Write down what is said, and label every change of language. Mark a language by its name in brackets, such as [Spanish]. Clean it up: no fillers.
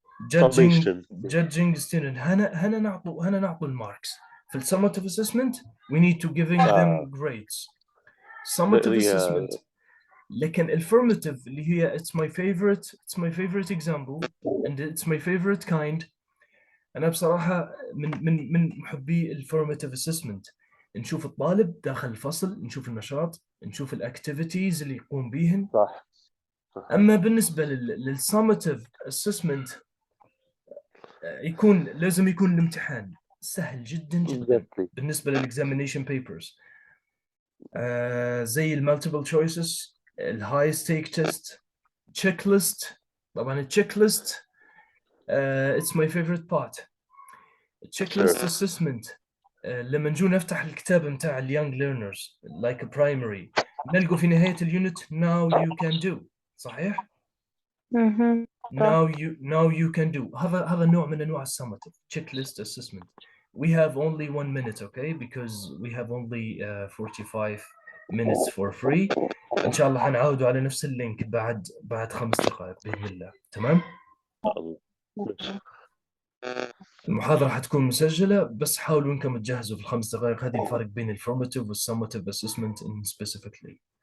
[English] Judging the student. [Arabic] هنا نعطوا الماركس. [English] في summative assessment we need to giving them grades. Summative assessment. [Arabic] لكن الformative اللي هي [English] it's my favorite example and it's my favorite kind. [Arabic] أنا بصراحة من محبي الformative assessment. نشوف الطالب داخل الفصل، نشوف النشاط، نشوف الاكتيفيتيز اللي يقوم بيهن. صح. أما بالنسبة للsummative assessment لازم يكون الامتحان سهل جدا بالنسبة لل [English] examination papers. زي المultiple choices، الهاي stake test، checklist. طبعا checklist it's my favorite part. [Arabic] checklist assessment لما نجو نفتح الكتاب متاع اليونج [English] learners like a primary [Arabic] نلقوا في نهاية اليونت [English] now you can do. صحيح؟ now you can do. [Arabic] هذا نوع من أنواع summative checklist assessment. [English] We have only 1 minute, okay, because we have only 45 minutes for free. [Arabic] إن شاء الله حنعودوا على نفس اللينك بعد 5 دقائق بإذن الله. تمام؟ المحاضرة حتكون مسجلة بس حاولوا إنكم تجهزوا في ال5 دقائق. هذه الفرق بين الformative والsummative assessment specifically.